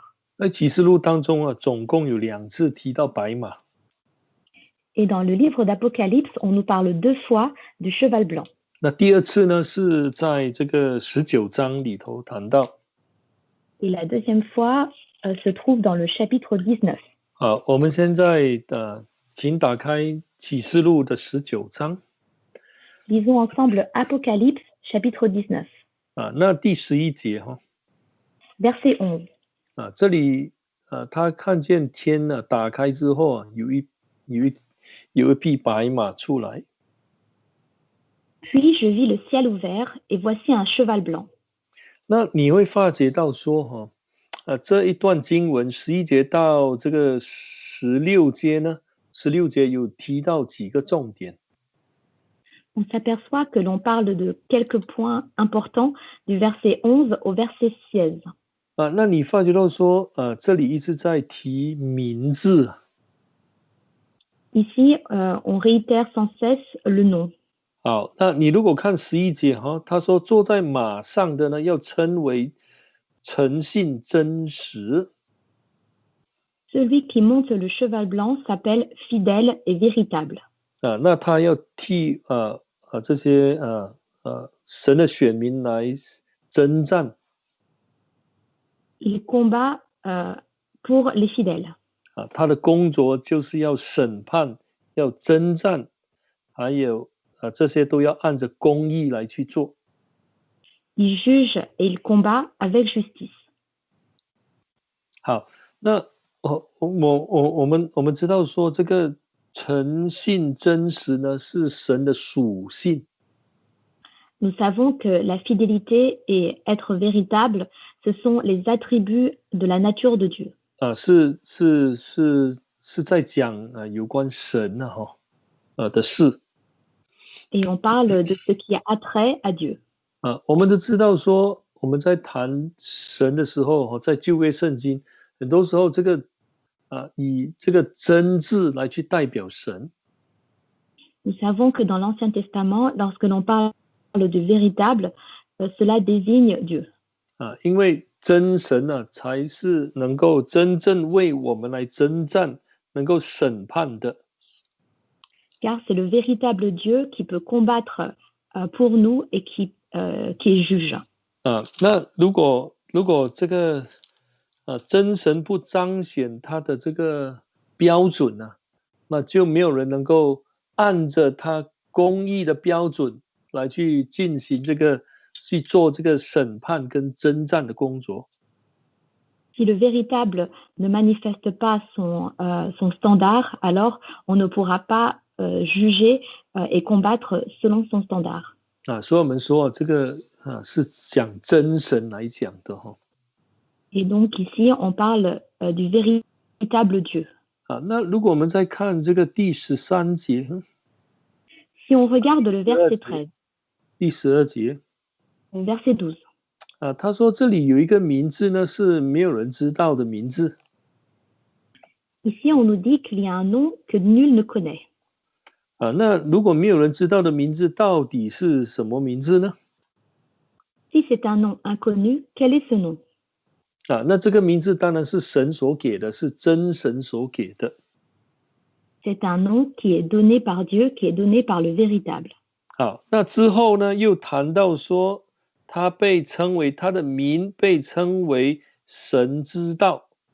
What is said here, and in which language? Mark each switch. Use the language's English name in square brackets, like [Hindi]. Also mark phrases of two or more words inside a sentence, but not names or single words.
[Chinese] 在启示录当中总共有2次提到白马。 [French] Et dans le livre d'Apocalypse, on nous parle 2 fois du cheval blanc. [Chinese] 那第2次呢，是在这个19章里头谈到。 [French] Et la deuxième fois se trouve dans le chapitre 19. [Chinese] 好，我们现在请打开启示录的19章。 [French] Lisons ensemble Apocalypse chapitre 19. [Chinese] 那第11节 [French] Verset 11. [Chinese] 这里他看见天打开之后有一匹白马出来。 [French] Puis je vis le ciel ouvert et voici un cheval blanc. [Chinese] 那你会发觉到说这一段经文11节到这个16节呢，16节有提到几个重点。 [French] On s'aperçoit que l'on parle de quelques points importants du verset 11 au verset 16. [Chinese] 那你发觉到说这里一直在提名字。 [French] Ici, on réitère sans cesse le nom. [Chinese] 好，那你如果看11节他说坐在马上的呢，要称为诚信真实。 [French] Celui qui monte le cheval blanc s'appelle fidèle et véritable. [Chinese] 那他要替这些神的选民来征战。 [French] Il combat pour les fidèles. [Chinese] 他的工作就是要审判，要征战，还有这些都要按着公义来去做。 [French] Il juge et il combat avec justice. [Chinese] 好，那我们知道说这个诚信真实呢是神的属性。 [French] Nous savons que la fidélité et être véritable, ce sont les attributs de la nature de Dieu. [Chinese] 是在讲有关神的事。 [French] Et on parle de ce qui a trait à Dieu. [Chinese] 我们都知道说我们在谈神的时候，在旧约圣经，很多时候这个以这个真字来去代表神。 [French] Nous savons que dans l'Ancien Testament, lorsque l'on parle de véritable, cela désigne Dieu. [Chinese] 因为真神呢，才是能够真正为我们来征战，能够审判的。 [French] Car c'est le véritable Dieu qui peut combattre pour nous et qui est juge. [Chinese] 那如果这个真神不彰显他的这个标准呢，那就没有人能够按着他公义的标准来去进行去做这个审判跟征战的工作。 [French] Si le véritable ne manifeste pas son standard, alors on ne pourra pas juger et combattre selon son standard. [Chinese] 所以我们说这个是讲真神来讲的 [French] Et donc ici, on parle du véritable Dieu. [Chinese] 那如果我们再看这个第13节 [French] Si on regarde le verset 13, [Chinese] 第12节 [French] verset 12, [Chinese] 他说这里有一个名字呢是没有人知道的名字。 [French] Ici, on nous dit qu'il y a un nom que nul ne connaît. [Chinese] 那如果没有人知道的名字，到底是什么名字呢？ [French] Si c'est un nom inconnu, quel est ce nom? [Chinese] 那这个名字当然是神所给的，是真神所给的。 [French] C'est un nom qui est donné par Dieu, qui est donné par le véritable. [Chinese] 好，那之后呢，又谈到说，他被称为他的名被称为神之道。